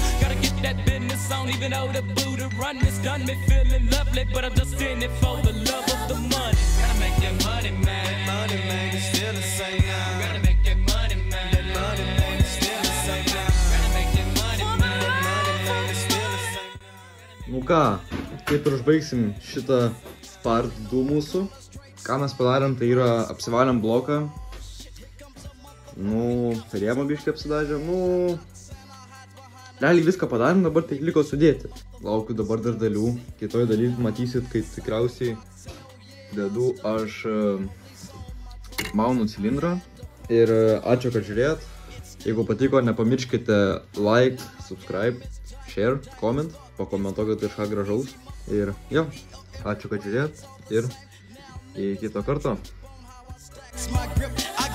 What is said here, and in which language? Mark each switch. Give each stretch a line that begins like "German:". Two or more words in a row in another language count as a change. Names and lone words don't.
English: Gotta get that business on, even though the Buddha run is done. Me feeling lovely, but I'm just in it for the love of the money. Gotta make that money, man. Money, man, it's still the same now. Gotta make that money, man. That money, man, it's still the same now. Gotta make that money, man. That money, man, it's still the same now.
Lithuanian: Nu ką, kaip ir užbaigsim šitą part 2 mūsų. Ką mes padarėm, tai yra apsivalėm bloką. Nu, rėmą biškį apsidažėm, nu... Realiai viską padarėm, dabar tik liko sudėti. Laukiu dabar dar dalių. Kitoj daly matysit, kai tikriausiai dedu aš maunu cilindrą. Ir ačiū, kad žiūrėjot. Jeigu patiko, nepamirškite
English: like, subscribe, share, comment.
Lithuanian: Pakomentuokite kažką gražaus. Ir jo, ačiū, kad žiūrėjot. Ir iki kito karto.